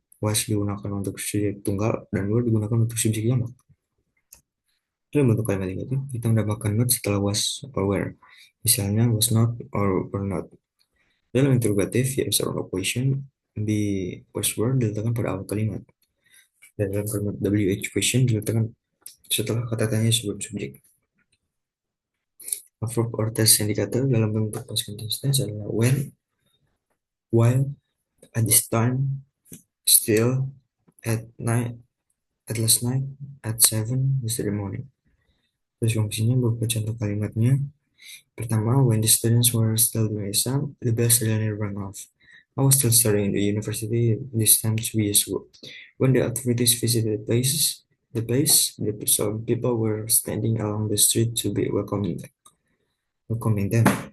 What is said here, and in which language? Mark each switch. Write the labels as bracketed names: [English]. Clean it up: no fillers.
[Indonesian] Was digunakan untuk subjek tunggal dan were digunakan untuk subjek jamak. Dalam bentuk kalimat itu, kita mendapatkan not setelah was or were. Misalnya, [English] was not or were not. [Indonesian] Dalam interrogatif, [English] yes or no question, [Indonesian] di was were diletakkan pada awal kalimat. Dan dalam kalimat WH question diletakkan setelah kata tanya sebelum subjek. [English] A verb or test indicator [Indonesian] dalam bentuk [English] past continuous tense [Indonesian] adalah [English] when, while, at this time, still, at night, at last night, at 7, yesterday morning. [Indonesian] Terus fungsinya berupa contoh kalimatnya. Pertama, [English] when the students were still doing exam, the bell suddenly rang off. I was still studying in the university this time 2 years ago. When the authorities visited the place, some people were standing along the street to be welcoming them.